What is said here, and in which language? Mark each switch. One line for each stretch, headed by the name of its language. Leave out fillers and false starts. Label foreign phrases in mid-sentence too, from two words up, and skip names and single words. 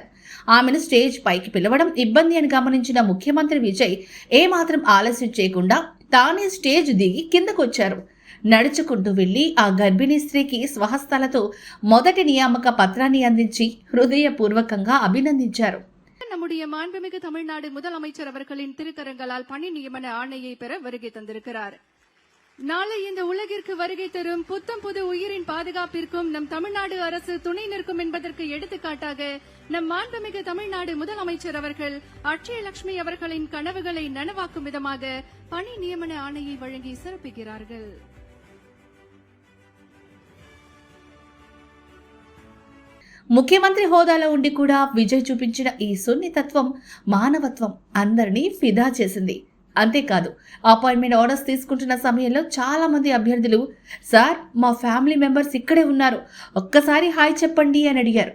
Telugu: ఆమెను స్టేజ్ పైకి పిలవడం ఇబ్బంది అని గమనించిన ముఖ్యమంత్రి విజయ్ ఏమాత్రం ఆలస్యం చేయకుండా తానే స్టేజ్ దిగి కిందకొచ్చారు. నడుచుకుంటూ వెళ్లి ఆ గర్భిణీ స్త్రీకి స్వహస్తాలతో మొదటి నియామక పత్రాన్ని అందించి హృదయపూర్వకంగా అభినందించారు.
Tamil: நம்முடைய மாண்புமிகு தமிழ்நாடு முதலமைச்சர் அவர்களின் திருக்கரங்களால் பணி நியமன ஆணையை பெற வருகை தந்திருக்கிறார். நாளை இந்த உலகிற்கு வருகை தரும் புத்தம் புது உயிரின் பாதுகாப்பிற்கும் நம் தமிழ்நாடு அரசு துணை நிற்கும் என்பதற்கு எடுத்துக்காட்டாக நம் மாண்புமிகு தமிழ்நாடு முதலமைச்சர் அவர்கள் அட்சய லட்சுமி அவர்களின் கனவுகளை நனவாக்கும் விதமாக பணி நியமன ஆணையை வழங்கி சிறப்பிக்கிறார்கள்.
Telugu: ముఖ్యమంత్రి హోదాలో ఉండి కూడా విజయ్ చూపించిన ఈ సున్నితత్వం, మానవత్వం అందరినీ ఫిదా చేసింది. అంతేకాదు,
English: appointment orders
Telugu: తీసుకుంటున్న సమయంలో చాలా మంది అభ్యర్థులు, సార్ మా
English: family members
Telugu: ఇక్కడే ఉన్నారు, ఒక్కసారి హాయ్ చెప్పండి అని అడిగారు.